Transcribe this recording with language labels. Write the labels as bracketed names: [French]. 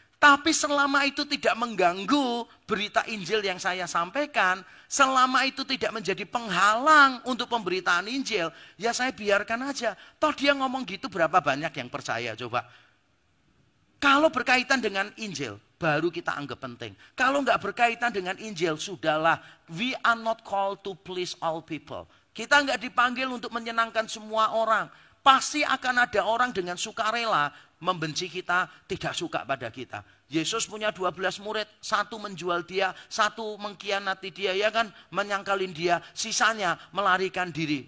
[Indonesian] Tapi selama itu tidak mengganggu berita Injil yang saya sampaikan, selama itu tidak menjadi penghalang untuk pemberitaan Injil, ya saya biarkan aja. Toh dia ngomong gitu berapa banyak yang percaya coba. Kalau berkaitan dengan Injil, baru kita anggap penting. Kalau nggak berkaitan dengan Injil, sudahlah. [English] We are not called to please all people. [Indonesian] Kita nggak dipanggil untuk menyenangkan semua orang. Pasti akan ada orang dengan sukarela membenci kita, tidak suka pada kita. Yesus punya 12 murid, satu menjual dia, satu mengkhianati dia, ya kan, menyangkalin dia, sisanya melarikan diri.